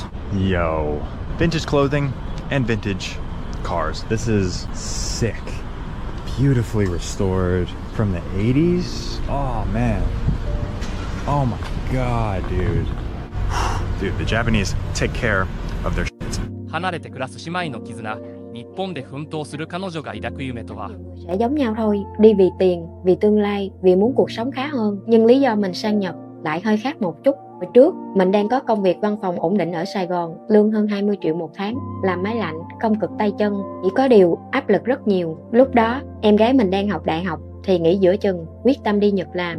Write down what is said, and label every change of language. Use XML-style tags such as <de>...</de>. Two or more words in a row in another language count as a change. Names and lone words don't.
<en>Yo, vintage clothing and vintage cars. This is sick. Beautifully restored from the 80s. Oh man. Oh my god, dude. Dude, the Japanese take care of their shit.</en> <ja>離れて暮らす姉妹の絆、日本で奮闘する彼女が抱く夢とは。</ja> <vi>Sẽ giống nhau thôi, đi vì tiền, vì tương lai, vì muốn cuộc sống khá hơn. Nhưng lý do mình sang Nhật lại hơi khác một chút. Hồi trước, mình đang có công việc văn phòng ổn định ở Sài Gòn, lương hơn 20 triệu một tháng, làm máy lạnh, công cực tay chân. Chỉ có điều áp lực rất nhiều. Lúc đó, em gái mình đang học đại học, thì nghỉ giữa chừng, quyết tâm đi Nhật làm.</vi>